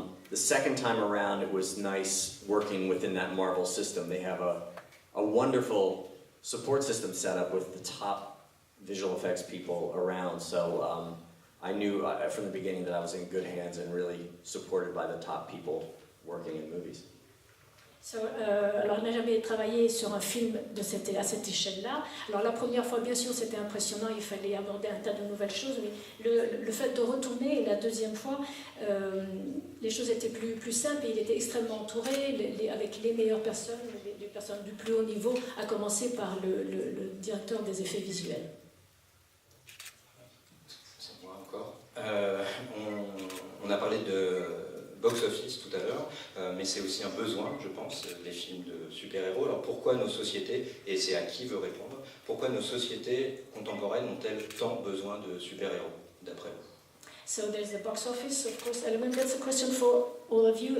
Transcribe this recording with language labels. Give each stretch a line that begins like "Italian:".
English: The second time around, it was nice working within that Marvel system. They have a wonderful support system set up with the top visual effects people around. So I knew from the beginning that I was in good hands and really supported by the top people working in movies.
French: Alors, il n'a jamais travaillé sur un film à cette échelle-là. Alors, la première fois, bien sûr, c'était impressionnant, il fallait aborder un tas de nouvelles choses, mais le fait de retourner, la deuxième fois, les choses étaient plus simples et il était extrêmement entouré avec les meilleures personnes, les personnes du plus haut niveau, à commencer par le directeur des effets visuels. C'est moi encore. On a parlé de box-office tout à l'heure, mais c'est aussi un besoin, je pense, les films de super-héros. Alors pourquoi nos sociétés, et c'est à qui veut répondre, pourquoi nos sociétés contemporaines ont-elles tant besoin de super-héros, d'après vous?
English: So there's the box office, of course, element. That's a question for all of you.